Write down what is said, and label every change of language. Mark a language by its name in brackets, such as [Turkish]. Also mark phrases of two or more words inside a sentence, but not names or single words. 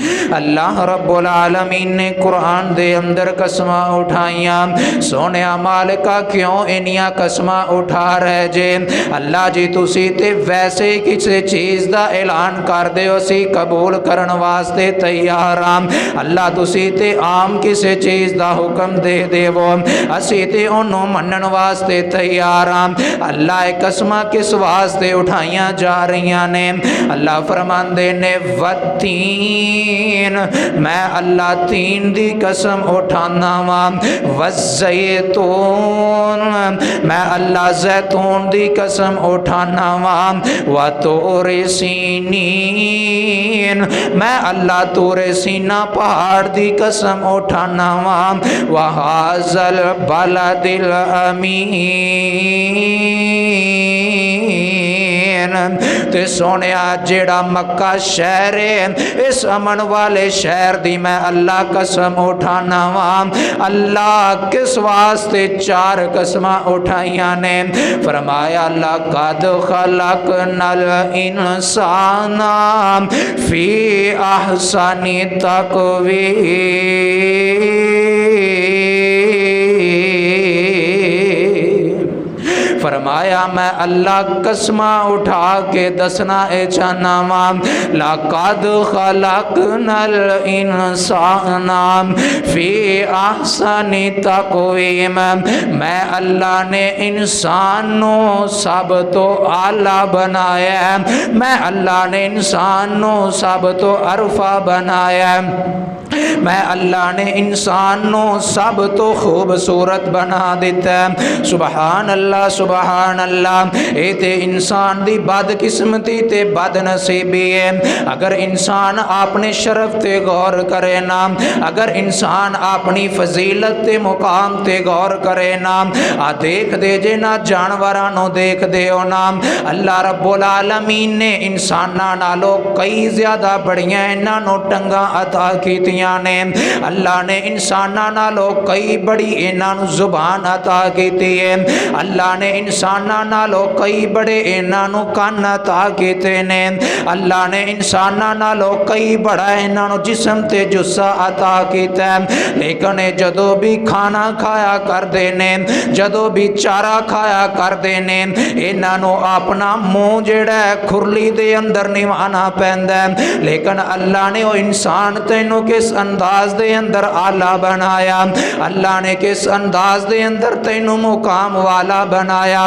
[Punjabi] اللہ [Arabic] رب العالمین [Punjabi] نے قرآن دے اندر قسماں اٹھائیاں، سونے مالکا کیوں انیاں قسماں اٹھا رہے جے؟ اللہ جی تسی تے ویسے کسی چیز دا اعلان کر دیو سی قبول کرن واسطے تیار ہاں، اللہ تسی تے عام کسی چیز دا حکم دے دیو اسی تے انہوں منن واسطے تیار ہاں۔ اللہ قسماں کس واسطے اٹھائیاں جا رہیاں نے؟ اللہ فرماندے نے والتین، میں اللہ تین دی قسم اٹھانا وا، والزیتون، میں اللہ زیتون دی قسم اٹھانا وا، وطور سینین، میں اللہ طور سینا پہاڑ دی قسم اٹھانا وا، [Arabic] وہذا البلد الامین، [Punjabi] تے سونیا جیڑا مکہ شہر ہے اس امن والے شہر دی میں اللہ قسم اٹھانا وا۔ اللہ کس واسطے چار قسماں اٹھائیاں نے؟ فرمایا [Arabic] لقد خلقنا الانسان فی احسن تقویم، [Punjabi] فرمایا میں اللہ قسماں اٹھا کے دسنا اے چاہنا وا، [Arabic] لقد خلقنا الانسان فی احسن تقویم، [Punjabi] میں اللہ نے انسانوں سب تو اعلیٰ بنایا، میں اللہ نے انسانوں سب تو عرفہ بنایا، میں اللہ نے انسانوں سب تو خوبصورت بنا دیتا ہے۔ [Arabic] سبحان اللہ سبحان اللہ، [Punjabi] اے تے انسان دی بد قسمتی تے بد نصیبی ہے۔ اگر انسان اپنے شرف تے غور کرے نا، اگر انسان اپنی فضیلت تے مقام تے غور کرے نا، دیکھ دے جے نا جانورانوں دیکھ دے ہو نا، [Arabic] اللہ رب العالمین [Punjabi] نے انساناں نالوں کئی زیادہ بڑیاں انہاں ٹنگاں عطا کیتیاں نے، اللہ نے انساناں نالوں کئی بڑی انہاں زبان عطا کیتی ہے، اللہ نے انساناں نالوں کئی بڑے انہاں کان عطا کیتے نے، اللہ نے انساناں نالوں کئی بڑا انہاں جسم تے جسا عطا کیتا ہے، لیکن جدو بھی کھانا کھایا کر دینے، جدو بھی چارہ کھایا کر دینے، انہاں اپنا منہ جڑا ہے کھرلی دے اندر نوانا پیندا ہے، لیکن اللہ نے وہ انسان تینوں کس انداز دے اندر آلہ بنایا، اللہ نے کس انداز دے اندر تینوں مقام والا بنایا۔